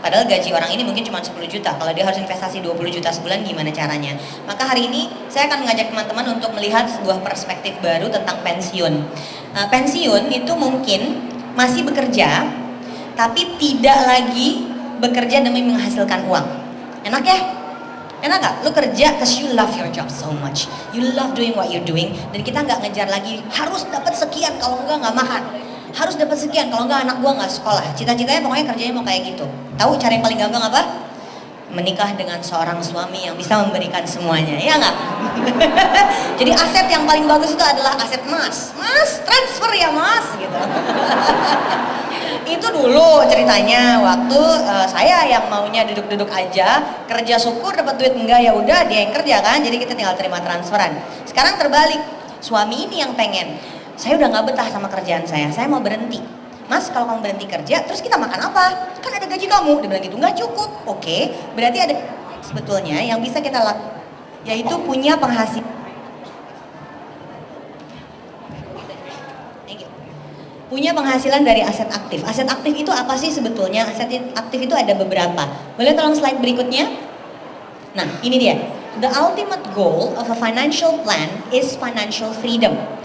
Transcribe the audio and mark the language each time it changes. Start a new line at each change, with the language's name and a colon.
Indonesian: Padahal gaji orang ini mungkin cuma 10 juta, kalau dia harus investasi 20 juta sebulan gimana caranya? Maka hari ini saya akan mengajak teman-teman untuk melihat sebuah perspektif baru tentang pensiun. Pensiun itu mungkin masih bekerja, tapi tidak lagi bekerja demi menghasilkan uang. Enak ya? Enak gak? Lu kerja
English: because you love your job so much. You love doing what you're doing.
Indonesian: Dan kita nggak ngejar lagi harus dapat sekian, kalau nggak makan. Harus dapat sekian, kalau nggak anak gua nggak sekolah. Cita-citanya pokoknya kerjanya mau kayak gitu. Tahu cara yang paling gampang apa? Menikah dengan seorang suami yang bisa memberikan semuanya, ya nggak? Jadi aset yang paling bagus itu adalah aset Mas. Mas, transfer ya Mas, gitu. Itu dulu ceritanya waktu saya yang maunya duduk-duduk aja, kerja syukur dapat duit enggak ya udah dia yang kerja kan, jadi kita tinggal terima transferan. Sekarang terbalik, suami ini yang pengen, saya udah nggak betah sama kerjaan saya mau berhenti. Mas, kalau kamu berhenti kerja, terus kita makan apa? Kan ada gaji kamu. Dia bilang gitu, nggak cukup. Oke, berarti ada sebetulnya yang bisa kita lakukan, yaitu punya penghasilan. Punya penghasilan dari aset aktif. Aset aktif itu apa sih sebetulnya? Aset aktif itu ada beberapa. Boleh tolong slide berikutnya? Nah, ini dia.
English: The ultimate goal of a financial plan is financial freedom.